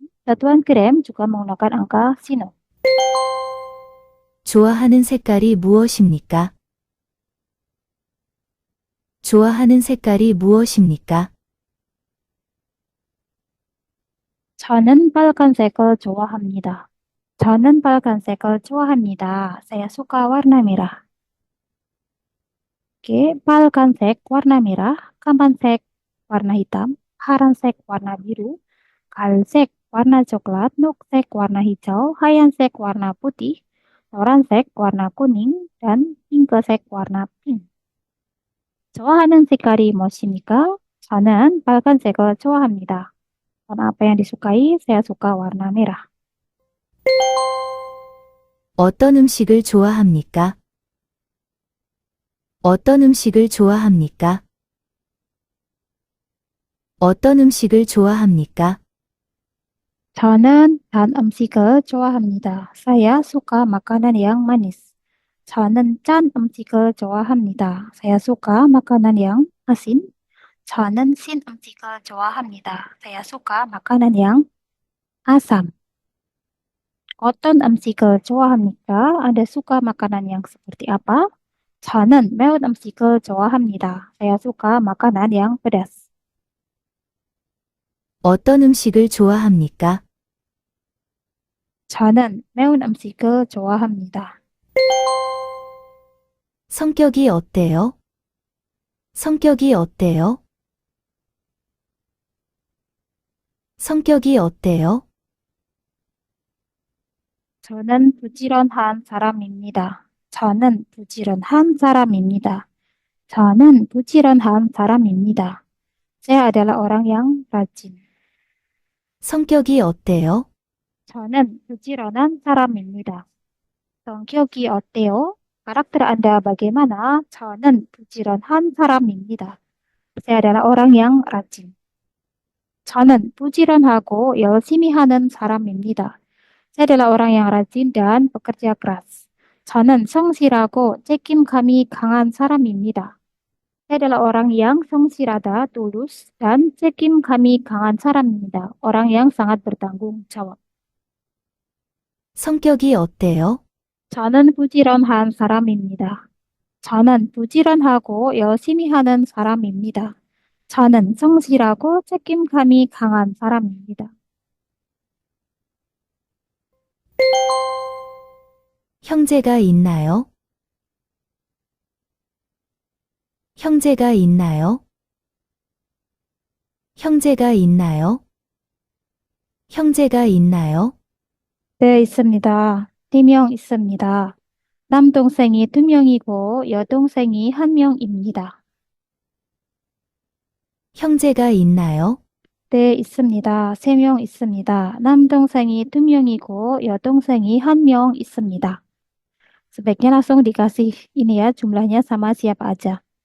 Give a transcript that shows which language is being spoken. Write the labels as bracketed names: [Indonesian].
[Indonesian] Satuan gram juga menggunakan angka sino. [Korean] 좋아하는 색깔이 무엇입니까? 좋아하는 색깔이 무엇입니까? 저는 빨간색을 좋아합니다. 저는 빨간색을 좋아합니다. [Indonesian] Saya suka warna merah. Oke, 빨간색 warna merah, 까만색 warna hitam, 파란색 warna biru, 갈색 warna coklat, 녹색 warna hijau, 하얀색 warna putih, 노란색 warna kuning, dan 핑크색 warna pink. [Korean] 좋아하는 색깔이 무엇입니까? 저는 빨간색을 좋아합니다. [Indonesian] Warna apa yang disukai? Saya suka warna merah. [Korean] 어떤 음식을 좋아합니까? 어떤 음식을 좋아합니까? 어떤 음식을 좋아합니까? 저는 단 음식을 좋아합니다. [Indonesian] Saya suka makanan yang manis. [Korean] 저는 짠 음식을 좋아합니다. [Indonesian] Saya suka makanan yang asin. [Korean] 저는 신 음식을 좋아합니다. [Indonesian] Saya suka makanan yang asam. [Korean] 어떤 음식을 좋아합니까? [Indonesian] Anda suka makanan yang seperti apa? [Korean] 저는 매운 음식을 좋아합니다. [Indonesian] Saya suka makanan yang pedas. [Korean] 어떤 음식을 좋아합니까? 저는 매운 음식을 좋아합니다. 성격이 어때요? 성격이 어때요? 성격이 어때요? 저는 부지런한 사람입니다. 저는 부지런한 사람입니다. 저는 부지런한 사람입니다. [Indonesian] Saya adalah orang yang rajin. [Korean] 성격이 어때요? 저는 부지런한 사람입니다. 성격이 어때요? [Indonesian] karakter Anda bagaimana? [Korean] 저는 부지런한 사람입니다. [Indonesian] Saya adalah orang yang rajin. [Korean] 저는 부지런하고 열심히 하는 사람입니다. [Indonesian] Saya adalah orang yang rajin dan pekerja keras. [Korean] 저는 성실하고 책임감이 강한 사람입니다. [Indonesian] Saya adalah orang yang 성실하다, tulus, dan [Korean] 책임감이 강한 사람입니다. [Indonesian] Orang yang sangat bertanggung jawab. [Korean] 성격이 어때요? 저는 부지런한 사람입니다. 저는 부지런하고 열심히 하는 사람입니다. 저는 성실하고 책임감이 강한 사람입니다. 형제가 있나요? 형제가 있나요? 형제가 있나요? 형제가 있나요? 네, 있습니다. 4명 있습니다. 남동생이 2명이고 여동생이 1명입니다. 형제가 있나요? 네, 있습니다. 3명 있습니다. 남동생이 2명이고 여동생이 1명 있습니다. [Indonesian] Sebaiknya langsung dikasih ini ya, jumlahnya sama siapa aja.